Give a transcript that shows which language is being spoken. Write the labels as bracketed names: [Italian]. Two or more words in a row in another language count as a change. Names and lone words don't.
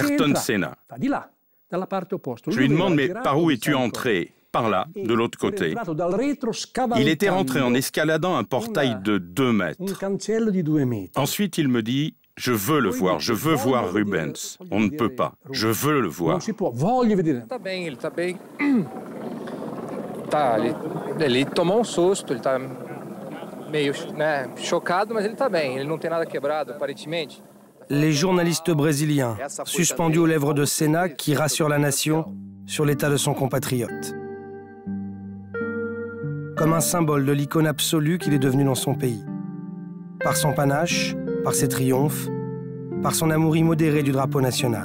[French] Je lui demande, mais par où es-tu entré? par là, de l'autre côté. Il était rentré en escaladant un portail de 2 mètres. Ensuite, il me dit « Je veux le voir, je veux voir Rubens. On ne peut pas, je veux le voir. » [Portuguese] Ele tomou susto, ele está meio chocado, mas ele está bem, ele não tem nada quebrado, aparentemente. [French] Les journalistes brésiliens, suspendus aux lèvres de Senna, qui rassure la nation sur l'état de son compatriote. Comme un symbole de l'icône absolue qu'il est devenu dans son pays. Par son panache, par ses triomphes, par son amour immodéré du drapeau national.